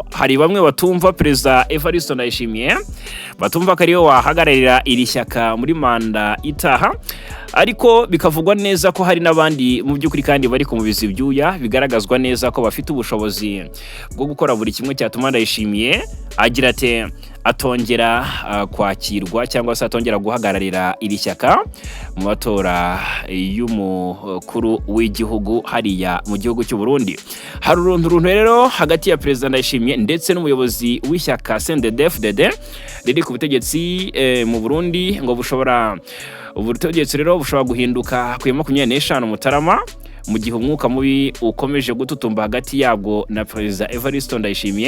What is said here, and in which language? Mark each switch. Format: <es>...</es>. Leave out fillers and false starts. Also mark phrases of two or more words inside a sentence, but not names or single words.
<rw>Hari bamwe batumva Perezida Evariste Ndayishimiye, batumva ko ariyo wahagararira iri shyaka muri manda itaha, ariko bikavugwa neza ko hari n'abandi mu by'ukuri kandi bari kumubiza ibyuya, bigaragazwa neza ko bafite ubushobozi bwo gukora buri kimwe cyatuma Ndayishimiye agira ate atongera kwakirwa cyangwa se atongera guhagararira iri shyaka mu matora y'umukuru w'igihugu hariya mu gihugu cy'u Burundi. Hari uruntu rero hagati ya Perezida Ndayishimiye ndetse n'umuyobozi w'ishyaka CNDD-FDD riri ku butegetsi mu Burundi, ngo ubutegetsi rero bushobora guhinduka ku 25 Mutarama, mu gihe umwuka mubi ukomeje gututumba hagati yabwo na Perezida Evariste Ndayishimiye.</rw>